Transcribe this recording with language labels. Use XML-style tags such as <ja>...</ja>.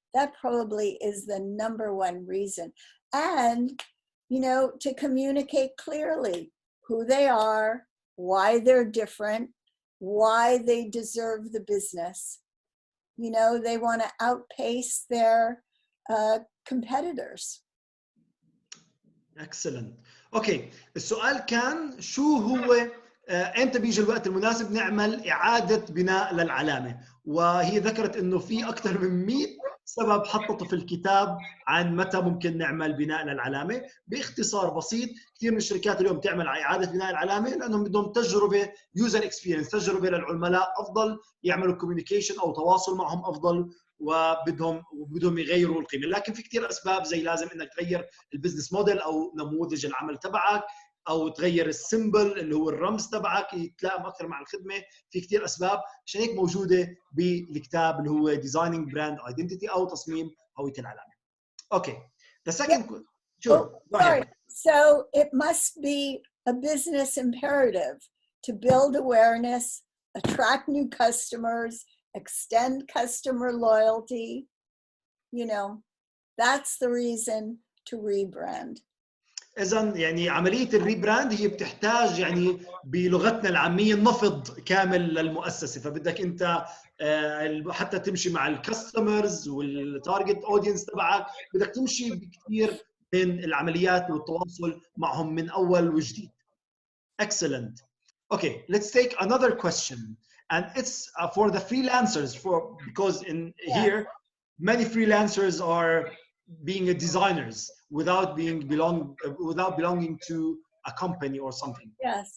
<en>That probably is the #1 reason. And, you know, to communicate clearly who they are, why they're different, why they deserve the business. You know, they want to outpace their competitors. Excellent.</en> <ar>اوكي، السؤال كان شو هو امتى بيجي الوقت المناسب نعمل اعاده بناء للعلامه، وهي ذكرت انه في اكثر من 100 سبب حطته في الكتاب عن متى ممكن نعمل بناء للعلامه. باختصار بسيط، كثير من الشركات اليوم تعمل اعاده بناء العلامه لانهم بدهم تجربه يوزر اكسبيرينس، تجربه للعملاء افضل، يعملوا كوميونيكيشن او تواصل معهم افضل، وبدهم يغيروا القيمه. لكن في كثير اسباب، زي لازم انك تغير البزنس موديل او نموذج العمل تبعك، او تغير السيمبل اللي هو الرمز تبعك يتلائم اكثر مع الخدمه. في كثير اسباب، عشان هيك موجوده بالكتاب اللي هو Designing Brand Identity او تصميم هويه العلامه.</ar> <en>Okay. The second sure. Go sorry. ahead. So it must be a business imperative to build awareness, attract new customers, extend customer loyalty. You know, that's the reason to rebrand.</en> <ar>إذن يعني عملية الريبراند هي بتحتاج يعني بلغتنا العامية نفض كامل للمؤسسة، فبدك أنت حتى تمشي مع الكاستمرز والتارجت اودينس تبعك، بدك تمشي بكثير من العمليات والتواصل معهم من أول وجديد.</ar> <en>Excellent. Okay, let's take another question, and it's for the freelancers, because in here many freelancers are being designers without belonging to a company or something. Yes.</en>